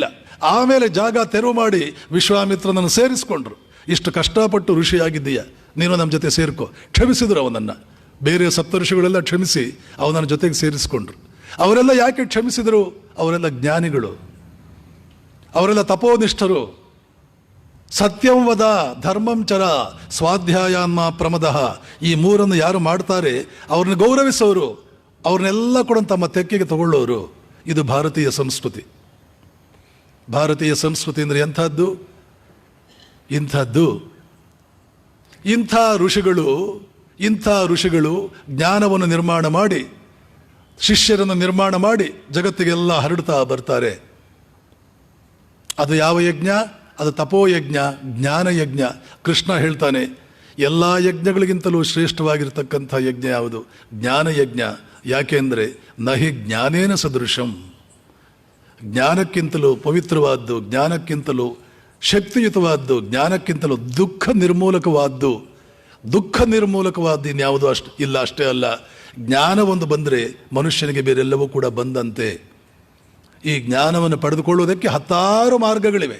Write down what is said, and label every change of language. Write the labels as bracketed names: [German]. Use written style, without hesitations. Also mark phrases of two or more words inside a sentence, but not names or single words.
[Kannada] ಆಮೇಲೆ ಜಾಗ ತೆರವು ಮಾಡಿ ವಿಶ್ವಾಮಿತ್ರನನ್ನು ಸೇರಿಸ್ಕೊಂಡ್ರು. ಇಷ್ಟು ಕಷ್ಟಪಟ್ಟು ಋಷಿಯಾಗಿದ್ದೀಯ, ನೀನು ನಮ್ಮ ಜೊತೆ ಸೇರ್ಕೋ. ಕ್ಷಮಿಸಿದ್ರು ಅವನನ್ನು. ಬೇರೆ ಸಪ್ತಋಷಿಗಳೆಲ್ಲ ಕ್ಷಮಿಸಿ ಅವನನ್ನ ಜೊತೆಗೆ ಸೇರಿಸ್ಕೊಂಡ್ರು. ಅವರೆಲ್ಲ ಯಾಕೆ ಕ್ಷಮಿಸಿದರು? ಅವರೆಲ್ಲ ಜ್ಞಾನಿಗಳು, ಅವರೆಲ್ಲ ತಪೋನಿಷ್ಠರು. [Sanskrit] ಸತ್ಯಂ ವದ, ಧರ್ಮಂ ಚರ, ಸ್ವಾಧ್ಯಾಯಾನ್ಮ ಪ್ರಮದಃ, [Kannada] ಈ ಮೂರನ್ನು ಯಾರು ಮಾಡ್ತಾರೆ ಅವ್ರನ್ನ ಗೌರವಿಸೋರು, ಅವ್ರನ್ನೆಲ್ಲ ಕೂಡ ತಮ್ಮ ತೆಕ್ಕೆಗೆ ತಗೊಳ್ಳೋರು. ಇದು ಭಾರತೀಯ ಸಂಸ್ಕೃತಿ. ಭಾರತೀಯ ಸಂಸ್ಕೃತಿ ಅಂದರೆ ಎಂಥದ್ದು? ಇಂಥ ಋಷಿಗಳು ಜ್ಞಾನವನ್ನು ನಿರ್ಮಾಣ ಮಾಡಿ, ಶಿಷ್ಯರನ್ನು ನಿರ್ಮಾಣ ಮಾಡಿ ಜಗತ್ತಿಗೆಲ್ಲ ಹರಡ್ತಾ ಬರ್ತಾರೆ. ಅದು ಯಾವ ಯಜ್ಞ? ಅದು ತಪೋಯಜ್ಞ, ಜ್ಞಾನಯಜ್ಞ. ಕೃಷ್ಣ ಹೇಳ್ತಾನೆ, ಎಲ್ಲ ಯಜ್ಞಗಳಿಗಿಂತಲೂ ಶ್ರೇಷ್ಠವಾಗಿರ್ತಕ್ಕಂಥ ಯಜ್ಞ ಯಾವುದು? ಜ್ಞಾನಯಜ್ಞ. ಯಾಕೆಂದರೆ [Sanskrit] ನಹಿ ಜ್ಞಾನೇನ ಸದೃಶಂ, [Kannada] ಜ್ಞಾನಕ್ಕಿಂತಲೂ ಪವಿತ್ರವಾದ್ದು, ಜ್ಞಾನಕ್ಕಿಂತಲೂ ಶಕ್ತಿಯುತವಾದ್ದು, ಜ್ಞಾನಕ್ಕಿಂತಲೂ ದುಃಖ ನಿರ್ಮೂಲಕವಾದ್ದು ಇನ್ಯಾವುದು ಇಲ್ಲ. ಅಷ್ಟೇ ಅಲ್ಲ, ಜ್ಞಾನ ಒಂದು ಬಂದರೆ ಮನುಷ್ಯನಿಗೆ ಬೇರೆಲ್ಲವೂ ಕೂಡ ಬಂದಂತೆ. ಈ ಜ್ಞಾನವನ್ನು ಪಡೆದುಕೊಳ್ಳುವುದಕ್ಕೆ 10 ಮಾರ್ಗಗಳಿವೆ.